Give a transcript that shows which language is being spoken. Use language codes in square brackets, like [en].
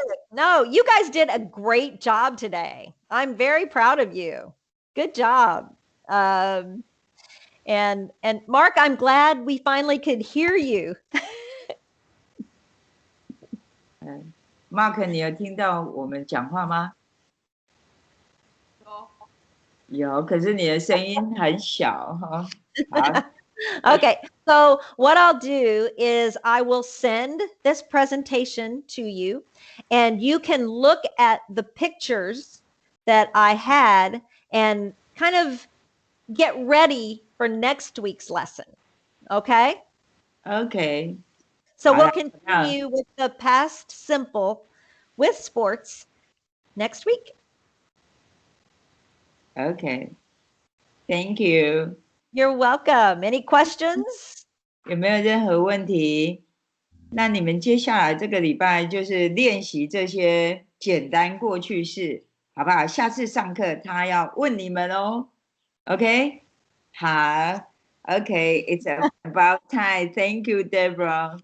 [en] No, you guys did a great job today. I'm very proud of you. Good job. And Mark, I'm glad we finally could hear you. [zh] Mark， 你有听到我们讲话吗？有，可是你的声音很小哈。好。 [en] Okay, so what I'll do is I will send this presentation to you, and you can look at the pictures that I had and kind of get ready for next week's lesson. Okay? Okay. So we'll continue with the past simple with sports next week. Okay. Thank you. You're welcome. Any questions? [zh] 有没有任何问题？那你们接下来这个礼拜就是练习这些简单过去式，好不好？下次上课他要问你们哦。 OK？ 好。 [en] Okay, it's about time. Thank you, Deborah.